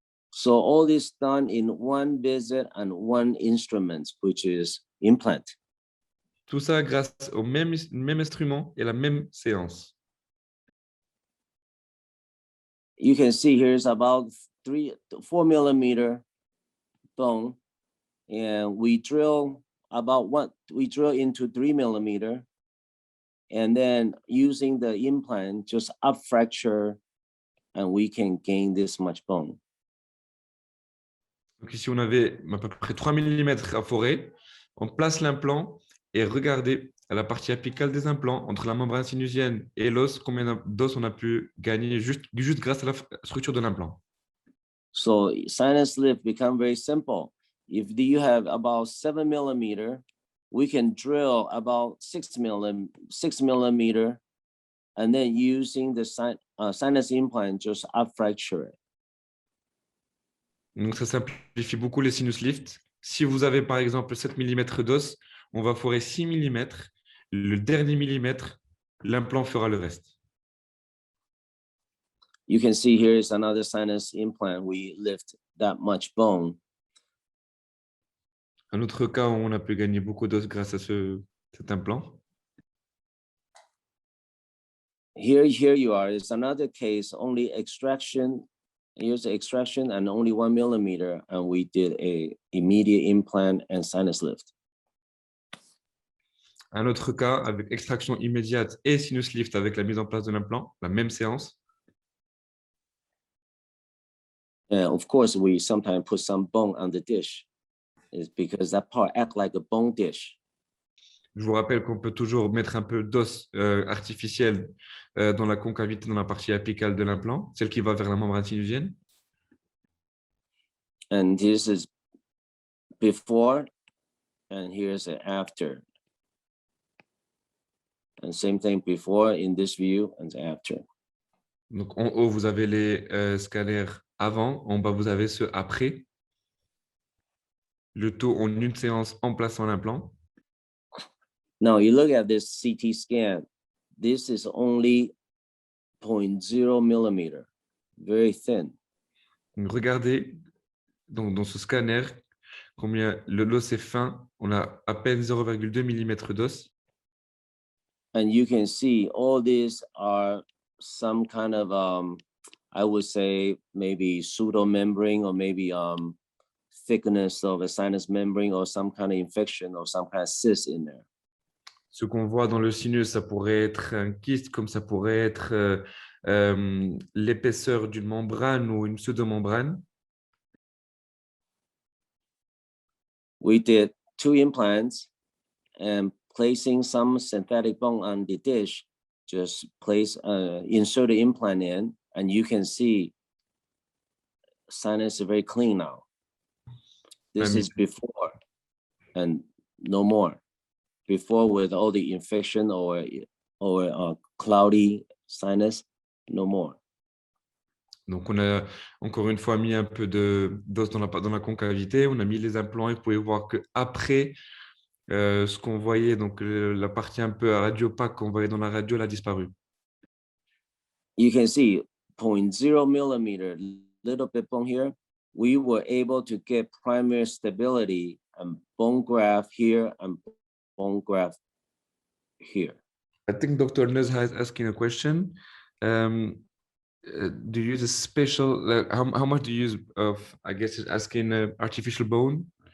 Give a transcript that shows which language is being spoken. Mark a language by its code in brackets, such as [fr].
[en] So all this done in one visit and one instrument, which is implant. [fr] Tout ça grâce au même instrument et la même séance. [en] You can see here's about 4 millimeter bone, and we drill into 3 millimeter, and then using the implant, just up fracture, and we can gain this much bone. [fr] Donc ici, on avait à peu près 3 mm à forer. On place l'implant et regardez à la partie apicale des implants, entre la membrane sinusienne et l'os, combien d'os on a pu gagner juste grâce à la structure de l'implant. [en] So sinus lift become very simple. If you have about 7 millimeter, we can drill about 6 millimeter, and then using the sinus implant, just up fracture it. [fr] Donc, ça simplifie beaucoup les sinus lifts. Si vous avez par exemple 7 mm d'os, on va forer 6 mm. Le dernier millimètre, l'implant fera le reste. [en] You can see here is another sinus implant. We lift that much bone. [fr] Un autre cas où on a pu gagner beaucoup d'os grâce à cet implant. [en] Here you are. It's another case, only extraction. Here's the extraction and only 1 millimeter, and we did a immediate implant and sinus lift. [fr] Un autre cas avec extraction immédiate et sinus lift avec la mise en place de l'implant, la même séance. [en] And of course, we sometimes put some bone on the dish, is because that part act like a bone dish. [fr] Je vous rappelle qu'on peut toujours mettre un peu d'os artificiel dans la concavité, dans la partie apicale de l'implant, celle qui va vers la membrane sinusienne. [en] And this is before, and here's the after. And same thing before in this view and after. [fr] Donc en haut, vous avez les scalaires avant, en bas, vous avez ceux après. le taux en une séance en plaçant l'implant. [en] Now you look at this CT scan. This is only 0.0 millimeter, very thin. [fr] Donc, regardez donc, dans ce scanner combien l'os est fin. On a à peine 0,2 mm d'os. [en] And you can see all these are some kind of, I would say maybe pseudo membrane or maybe thickness of a sinus membrane or some kind of infection or some kind of cyst in there. [fr] Ce qu'on voit dans le sinus, ça pourrait être un kyste, comme ça pourrait être l'épaisseur d'une membrane ou une pseudomembrane. [en] We did 2 implants and placing some synthetic bone on the dish, just insert the implant in, and you can see sinus is very clean now. This is before and no more. Before with all the infection or cloudy sinus, no more. [fr] Donc, on a encore une fois mis un peu d'os dans la concavité. On a mis les implants et vous pouvez voir qu'après, ce qu'on voyait, donc la partie un peu radiopaque qu'on voyait dans la radio, elle a disparu. [en] You can see 0.0 millimeter, little bit bone here. We were able to get primary stability and bone graft here and bone graft here. I think Dr. Nezha is asking a question. Do you use a special, how much do you use of, I guess it's asking artificial bone?